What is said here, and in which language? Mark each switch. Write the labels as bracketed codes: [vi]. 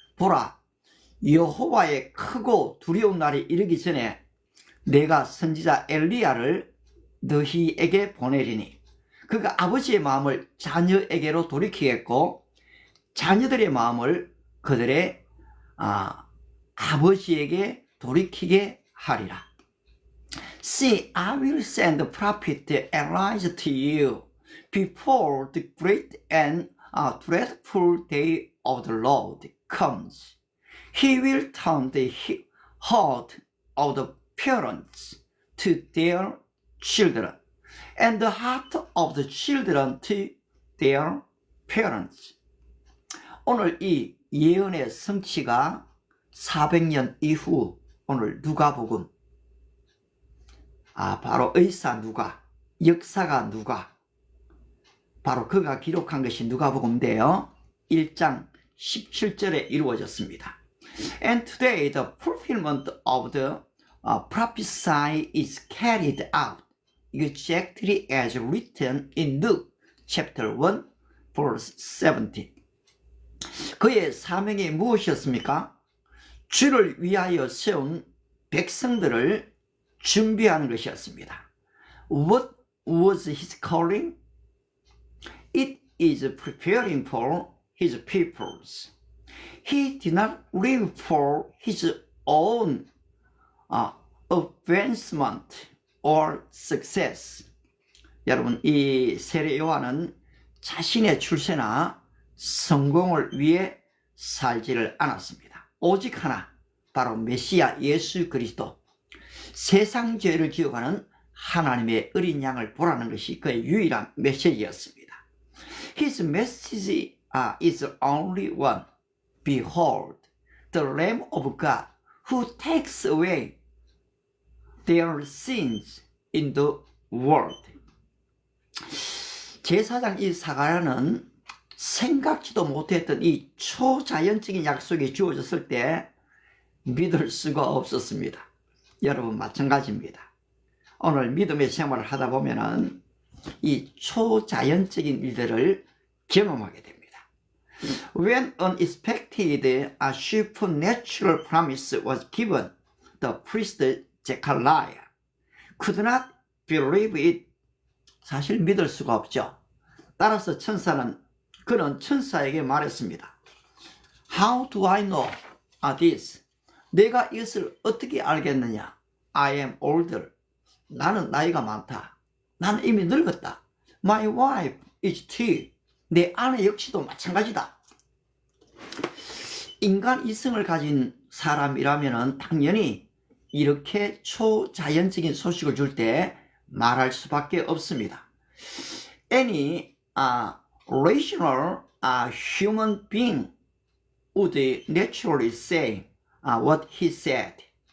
[ko] 보라, 여호와의 크고 두려운 날이 이르기 전에 내가 선지자 엘리야를 너희에게 보내리니, 그가 아버지의 마음을 자녀에게로 돌이키겠고 자녀들의 마음을 그들의 아버지에게 돌이키게 하리라. [en] See, I will send the prophet Elijah to you before the great and dreadful day of the Lord comes. He will turn the heart of the parents to their children, and the heart of the children to their parents. [ko] 오늘 이 예언의 성취가 400년 이후 오늘 누가복음, 바로 의사 누가, 역사가 누가, 바로 그가 기록한 것이 누가복음인데요. 1장 17절에 이루어졌습니다. [en] And today the fulfillment of the prophecy is carried out exactly as written in Luke chapter 1 verse 17. [ko] 그의 사명이 무엇이었습니까? 주를 위하여 세운 백성들을 준비하는 것이었습니다. [en] What was his calling? It is preparing for his peoples. He did not live for his own advancement or success. [ko] 여러분, 이 세례 요한은 자신의 출세나 성공을 위해 살지를 않았습니다. 오직 하나, 바로 메시아 예수 그리스도, 세상 죄를 지어가는 하나님의 어린 양을 보라는 것이 그의 유일한 메시지였습니다. [en] His message is only one. Behold, the Lamb of God who takes away their sins in the world. [ko] 제사장 이 사가랴는 생각지도 못했던 이 초자연적인 약속이 주어졌을 때 믿을 수가 없었습니다. 여러분 마찬가지입니다. 오늘 믿음의 생활을 하다 보면은 이 초자연적인 일들을 경험하게 됩니다. [en] When unexpected a supernatural promise was given, the priest Zechariah could not believe it. [ko] 사실 믿을 수가 없죠. 따라서 그는 천사에게 말했습니다. [en] How do I know this? [ko] 내가 이것을 어떻게 알겠느냐? [en] I am older. [ko] 나는 나이가 많다. 나는 이미 늙었다. [en] My wife is too. [ko] 내 아내 역시도 마찬가지다. 인간 이성을 가진 사람이라면 당연히 이렇게 초자연적인 소식을 줄 때 말할 수밖에 없습니다. [en] Any rational human being would naturally say what he said.